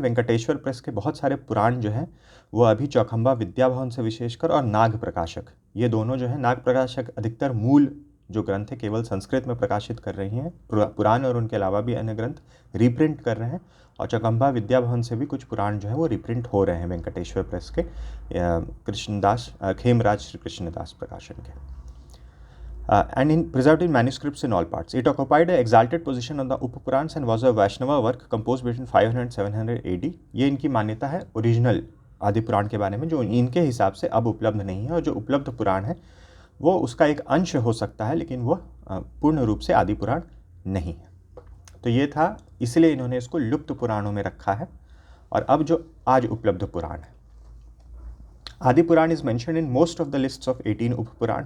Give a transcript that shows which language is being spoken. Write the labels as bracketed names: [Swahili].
[Hindi] Venkateshwara press के बहुत सारे पुराण जो हैं वो अभी चौखंबा विद्या भवन से विशेषकर और नाग प्रकाशक, ये दोनों जो है, नाग प्रकाशक अधिकतर मूल जो ग्रंथ है केवल संस्कृत में प्रकाशित कर रही हैं पुराण, और उनके अलावा भी अन्य ग्रंथ रीप्रिंट कर रहे हैं। और चौखंबा विद्या भवन से भी कुछ पुराण जो है वो रीप्रिंट हो रहे हैं वेंकटेश्वर प्रेस के कृष्णदास खेमराज श्री कृष्णदास प्रकाशन के। [English] And preserved in manuscripts in all parts. It occupied an exalted position on the Upapurans and was a Vaishnava work composed between 500 and 700 AD. [Hindi] ये इनकी मान्यता है ओरिजिनल आदि पुराण के बारे में, जो इनके हिसाब से अब उपलब्ध नहीं है, और जो उपलब्ध पुराण है वो उसका एक अंश हो सकता है, लेकिन वो पूर्ण रूप से आदि पुराण नहीं है। तो ये था, इसलिए इन्होंने इसको लुप्त पुराणों में रखा है। और अब जो आज उपलब्ध पुराण है, आदि पुराण [English] Is mentioned in most of the lists of 18 Upapurana.